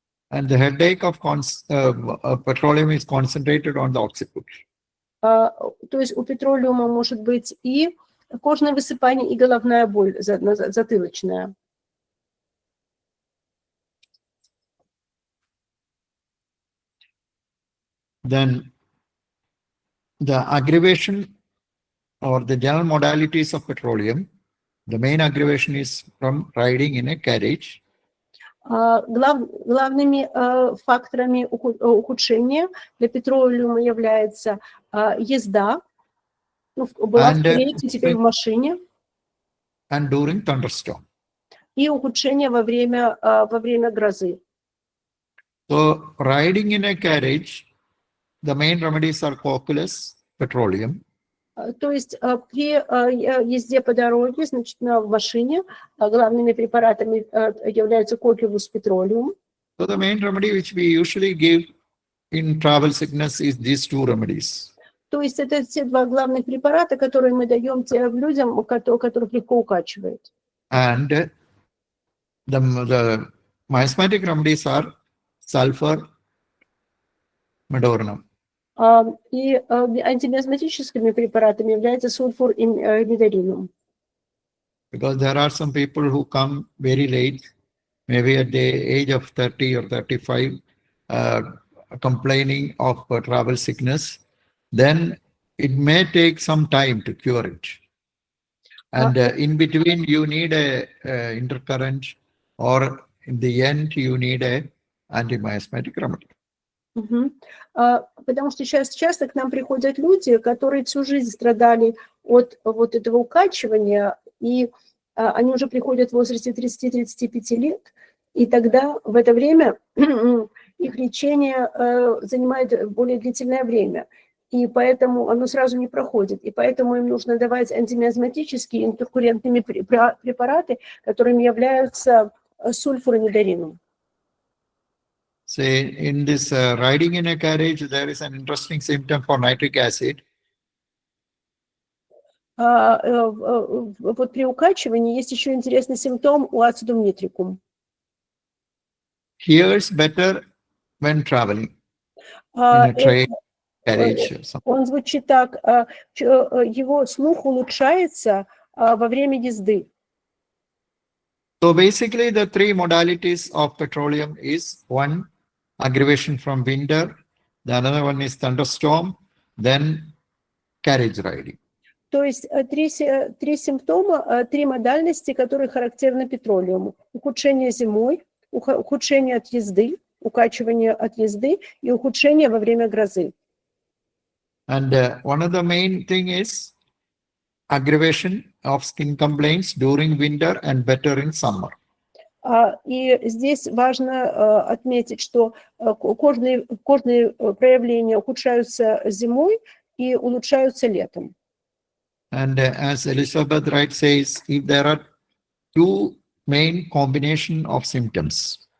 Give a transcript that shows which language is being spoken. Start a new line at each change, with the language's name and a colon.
English: And the headache of petroleum is concentrated on the occiput.
Russian: То есть у петролиума может быть и кожное высыпание, и головная боль затылочная.
English: Then the aggravation or the general modalities of petroleum, the main aggravation is from riding in a carriage.
Russian: Главными факторами ухудшения для петролиума является езда, была в карете, теперь в машине,
English: And during thunderstorm.
Russian: и ухудшение во время грозы.
English: So riding in a carriage, the main remedies are cocculus, petroleum.
Russian: То есть при езде по дороге, значит, в машине, главными препаратами являются кокулус, петролиум.
English: So the main remedy which we usually give in travel sickness is these two remedies.
Russian: То есть это те два главных препарата, которые мы даем тем людям, которых легко укачивает.
English: And the miasmatic remedies are sulfur, medornum.
Russian: И антимиазматическими препаратами является сульфур и медоринум.
English: Because there are some people who come very late, maybe at the age of 30 or 35, complaining of travel sickness, then it may take some time to cure it. And in between, you need a intercurrent, or in the end, you need a antimiasmatic remedy.
Russian: Потому что сейчас часто к нам приходят люди, которые всю жизнь страдали от вот этого укачивания, и они уже приходят в возрасте 30-35 лет, и тогда в это время их лечение занимает более длительное время, и поэтому оно сразу не проходит, и поэтому им нужно давать антимиазматические интеркуррентные препараты, которыми являются сульфур и медоринум.
English: Say in this riding in a carriage, there is an interesting symptom for nitric acid.
Russian: Вот при укачивании есть еще интересный симптом у ацидум нитрикум.
English: Hears better when traveling in a train, carriage. Or something.
Russian: Он звучит так, его слух улучшается во время езды.
English: So basically the three modalities of petroleum is one, aggravation from winter, the another one is thunderstorm, then carriage riding.
Russian: То есть три симптома, три модальности, которые характерны петролиуму. Ухудшение зимой, ухудшение от езды, укачивание от езды и ухудшение во время грозы.
English: And one of the main thing is aggravation of skin complaints during winter and better in summer.
Russian: И здесь важно отметить, что кожные проявления ухудшаются зимой и улучшаются летом.
English: And as Elizabeth Wright says, if there are two main combination of symptoms.